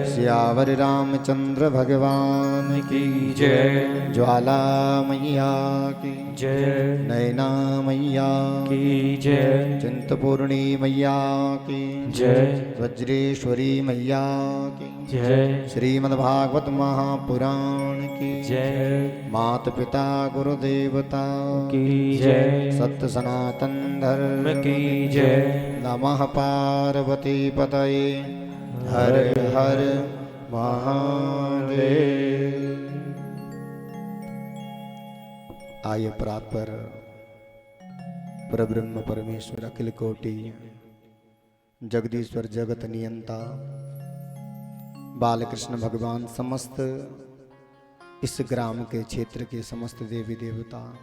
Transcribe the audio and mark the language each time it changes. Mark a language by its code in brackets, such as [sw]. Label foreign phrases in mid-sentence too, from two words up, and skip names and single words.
[hi] सियावर रामचंद्र भगवान की जय, ज्वाला मैया की जय, नैना मैया की जय, चिंतपूर्णी मैया की जय, वज्रेश्वरी मैया की जय, श्रीमद्भागवत महापुराण की जय, मात पिता गुरुदेवता की जय, सत्य सनातन धर्म की जय, [sa] नमः पार्वती पतये [hi] हर हर महादेव। आइए प्रापर परब्रह्म परमेश्वर अखिल कोटि जगदीश्वर जगत नियंता बालकृष्ण भगवान समस्त इस ग्राम के क्षेत्र के समस्त देवी देवता,